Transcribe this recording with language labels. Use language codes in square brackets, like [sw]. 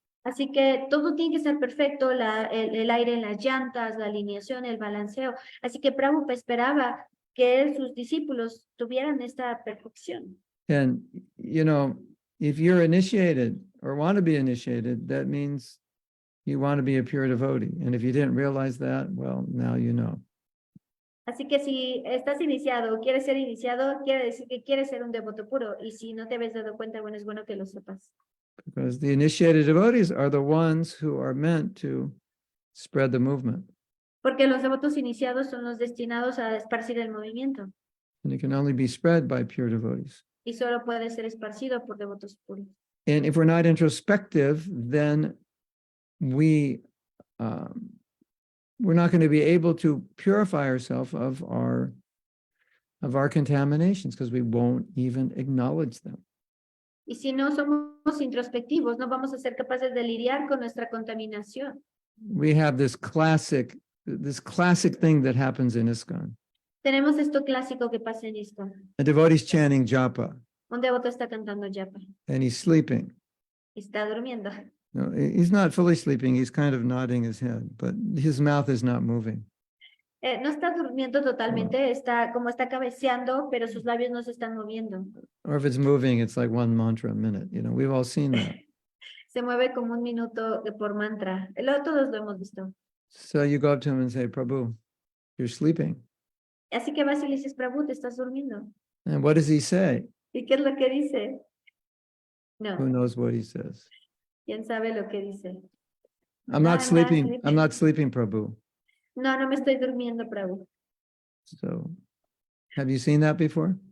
[es] Así que todo tiene que ser perfecto, el aire en las llantas, la alineación, el balanceo. Así que Prabhupada esperaba que sus discípulos tuvieran esta perfección. [en] And, you know, if you're initiated or want to be initiated, that means you want to be a pure devotee. And if you didn't realize that, well, now you know. [es] Así que si estás iniciado o quieres ser iniciado, quiere decir que quieres ser un devoto puro. Y si no te habías dado cuenta, bueno, es bueno que lo sepas. [en] Because the initiated devotees are the ones who are meant to spread the movement. [es] Porque los devotos iniciados son los destinados a esparcir el movimiento [en] And it can only be spread by pure devotees. [es] y solo puede ser esparcido por devotos puros. [en] And if we're not introspective, then we're not going to be able to purify ourselves of our contaminations because we won't even acknowledge them. [es] Y si no somos introspectivos, no vamos a ser capaces de lidiar con nuestra contaminación. [en] We have this classic thing that happens in ISKCON. [es] Tenemos esto clásico que pasa en esto. [en] A devotee's chanting japa [es] Un devoto está cantando japa, [en] and he's sleeping. [es] está durmiendo. [en] No, he's not fully sleeping. He's kind of nodding his head, but his mouth is not moving. [es] No está durmiendo totalmente, está cabeceando, pero sus labios no se están moviendo. [en] Or if it's moving, it's like one mantra a minute. We've all seen that. [es] Se mueve como un minuto por mantra. Todos lo hemos visto. [en] So you go up to him and say, Prabhu, you're sleeping. [es] Así que vas y le dices, Prabhu, te estás durmiendo. [en] And what does he say? [es] ¿Y qué es lo que dice? [en] Who [es] No, [en] knows what he says? [es] ¿quién sabe lo que dice? [en] I'm not sleeping. I'm not sleeping, Prabhu. [es] No, no me estoy durmiendo, Prabhu. [en] So have you seen that before?